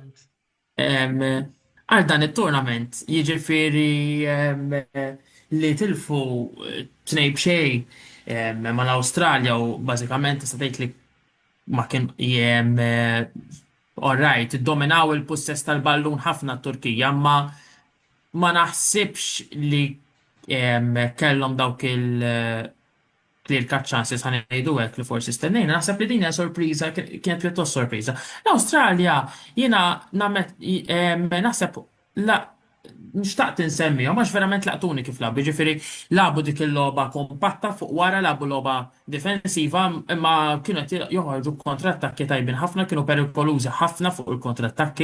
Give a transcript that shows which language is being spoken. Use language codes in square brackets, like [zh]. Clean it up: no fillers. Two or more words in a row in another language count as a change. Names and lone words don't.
[mt] għal dan it-tournament, jiġifieri li tilfu tnejn b'xejn mal-Awstralja u bażikament tista' tgħid li ma kien alright, iddominaw il-possess tal-ballun ħafna t-Turkija, ma naħsibx li kellhom dawk [en] clear cut chances [mt] ħanejdu hekk li forsi stennejna. Naħseb li din hija sorpriża, kienet pjuttost sorpriża. L-Awstralja jiena naħseb nixtaqt insemmihom għax verament laqtuni kif labu, jiġifieri labu dik il-logħba kompatta fuq wara labu logħba difensiva imma kienu qed joħorġu kontrattakki tajbin ħafna, kienu perikolużi ħafna fuq il-kontrattakki.